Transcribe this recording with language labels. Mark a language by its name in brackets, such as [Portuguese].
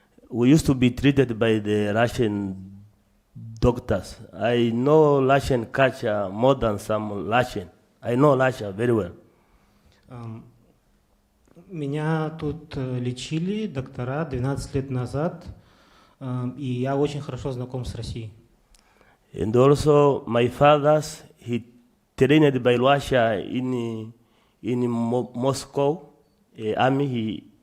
[English] We used to be treated by the Russian doctors. I know Russian culture more than some Russian. I know Russia very well. [Russian] Меня тут лечили доктора 12 лет назад, и я очень хорошо знаком с Россией. [English] And also my father, he trained by Russia in Moscow army.